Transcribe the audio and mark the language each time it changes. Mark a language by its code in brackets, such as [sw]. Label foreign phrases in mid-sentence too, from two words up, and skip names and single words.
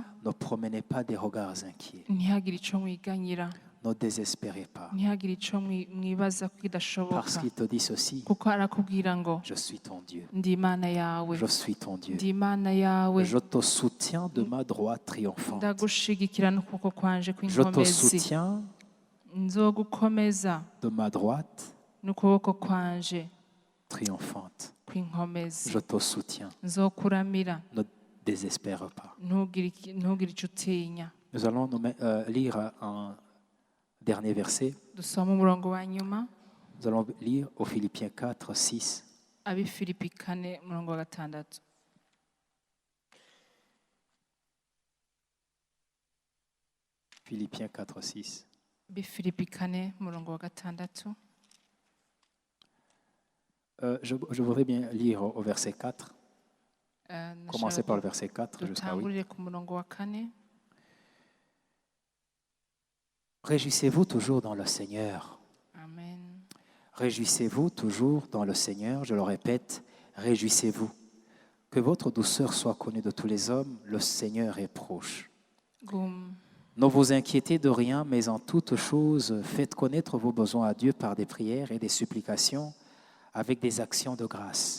[fr] ne promenez pas des regards inquiets. [rn] ntihagire ico mwiganyira, [fr] Ne désespérez pas. [rn] ntihagire ico mwibaza ko [fr] Parce [rn] kidashoboka, [fr] qu'il te dit ceci. [rn] kuko arakubwira ngo [fr] Je suis ton Dieu. [rn] ndi Imana yawe, [fr] Je suis ton Dieu. [rn] ndi Imana yawe, [fr] Je te soutiens de ma droite triomphante. [rn] ndagushigikira n'ukuboko kwanje [fr] Je te [rn] kw'inkomezi, [fr] soutiens [rn] nzogukomeza [fr] de ma droite [rn] n'ukuboko kwanje [fr] triomphante. [rn] kw'inkomezi, [fr] Je te soutiens. [rn] nzokuramira, [fr] Ne désespère pas. [rn] ntugire ico utinya. [fr] Nous allons lire un dernier verset. [rn] Dusoma umurongo wa nyuma, [fr] Nous allons lire aux Philippiens 4, 6. [rn] Abifilipi 4 umurongo wa 6. [fr] Philippiens 4, 6. [rn] Abifilipi 4 umurongo wa 6. [fr] Je voudrais bien lire au verset 4. Commencez par le [rn] Ndashaka [fr] verset 4 jusqu'à 8. [rn] dutangurire ku murongo wa 4. [fr] Réjouissez-vous toujours dans le Seigneur. Amen. Réjouissez-vous toujours dans le Seigneur. Je le répète, réjouissez-vous. Que votre douceur soit connue de tous les hommes. Le Seigneur est proche. Ne vous inquiétez de rien, mais en toute chose, faites connaître vos besoins à Dieu par des prières et des supplications avec des actions de grâce.